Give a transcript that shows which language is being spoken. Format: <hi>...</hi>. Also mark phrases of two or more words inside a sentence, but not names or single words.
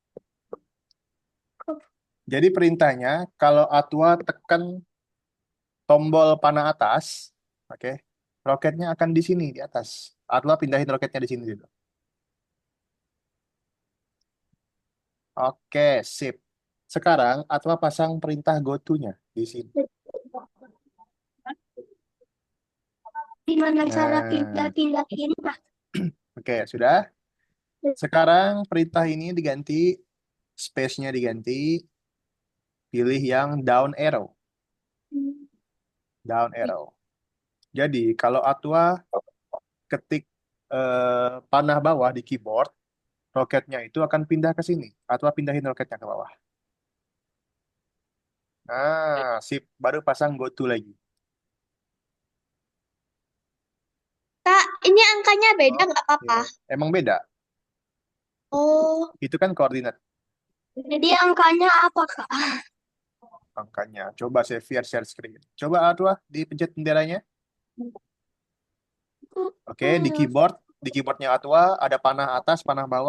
<id>Jadi perintahnya, kalau Atwa tekan tombol panah atas, oke, roketnya akan di sini, di atas. Atwa pindahin roketnya di sini dulu. Oke, sip. Sekarang Atwa pasang perintah</id> <en>go to-</en> <id>nya di sini. gimana cara Nah, pindah-pindahin, Pak? oke, sudah. Sekarang perintah ini diganti, space-nya diganti, pilih yang</id> <en>down arrow. Down arrow.</en> <id>Jadi kalau Atwa ketik panah bawah di keyboard, roketnya itu akan pindah ke sini. Atwa pindahin roketnya ke bawah. Nah, sip. Baru pasang</id> <en>go to</en> <id>lagi. Kak, ini angkanya beda Oke. nggak apa-apa? Emang beda. Oh, Itu kan koordinat Jadi angkanya apa, Kak? angkanya. Coba saya</id> <en>share screen.</en> <id>Coba Atwa dipencet benderanya. Oke, di keyboardnya Atwa ada panah atas, panah bawah.</id>